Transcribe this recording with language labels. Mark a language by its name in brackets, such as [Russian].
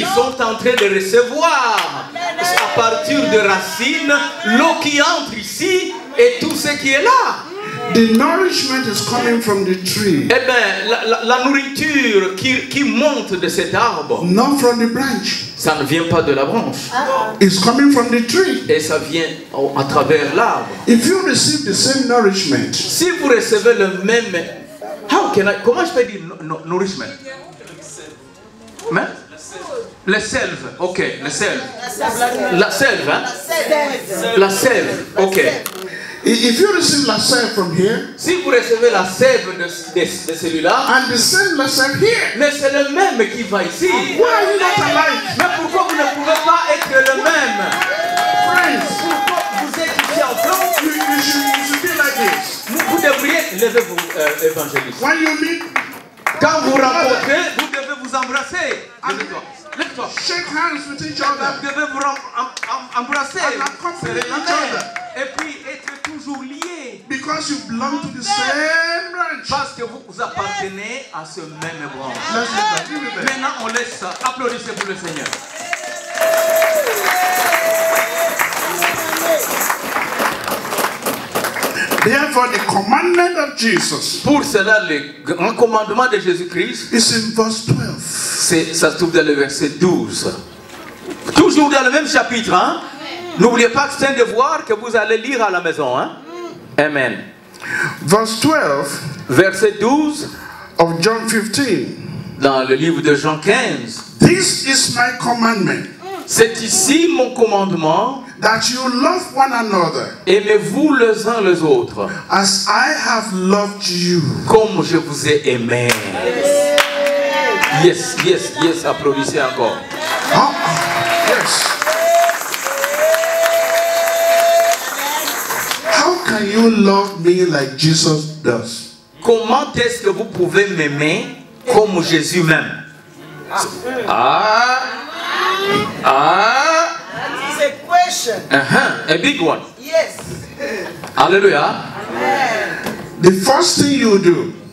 [French] ils sont en train de recevoir à partir de racines l'eau qui entre ici et tout ce qui est là. [English] The nourishment is coming from the tree, [French] Eh bien, la nourriture qui monte de cet arbre, [English] not from the branch. [French] ça ne vient pas de la branche. [English] It's coming from the tree. [French] Et ça vient à travers l'arbre. [English] If you receive the same nourishment, [French] Si vous recevez le même... Comment je peux dire nourishment? Hein? Le selve, ok, le selve. La selve, hein? La selve, ok. [English] if you receive lassette from here, [French] Si vous recevez la sève de celui-là, [English] and the same lassette here, [French] mais c'est le même qui va ici. [English] why are you not alike? [French] Mais pourquoi vous ne pouvez pas être le même? [English] Friends, [French] Pourquoi vous êtes ici ensemble? [English] you should be like this. [French] Vous devriez, levez-vous, évangéliste. [English] When you meet, [French] Quand vous rencontrez, vous devez vous embrasser. Lève-toi, lève-toi. [English] shake hands with each [French] Vous [English] other. [French] devez vous embrasser, [English] And accompany [French] serrer la [English] each [French] main, [English] other. [French] et puis être toujours liés. [English] Because you belong to the same branch. [French] Parce que vous appartenez à ce même branche. [English] Let's do that. Give it back. [French] Maintenant, on laisse ça. Applaudissez pour le Seigneur. [English] Therefore, the commandment of Jesus [French] Pour cela, le grand commandement de Jésus-Christ, [English] is in verse 12. [French] ça se trouve dans le verset 12. Toujours dans le même chapitre. Hein? N'oubliez pas que c'est un devoir que vous allez lire à la maison. Hein? Amen. [English] Verse 12 [French] Verset 12, [English] of John 15. [French] dans le livre de Jean 15. [English] This is my commandment, [French] C'est ici mon commandement. [English] that you love one another [French] Aimez-vous les uns les autres, [English] as I have loved you. [French] comme je vous ai aimé. [English] Yes, yes, yes. [French] Applaudissez encore. [English] Huh? Yes. How can you love me like Jesus does? [French] Comment est-ce que vous pouvez m'aimer comme Jésus m'aime? Ah, ah. [English] revelation. A big one. Yes. Alléluia. The first thing you do,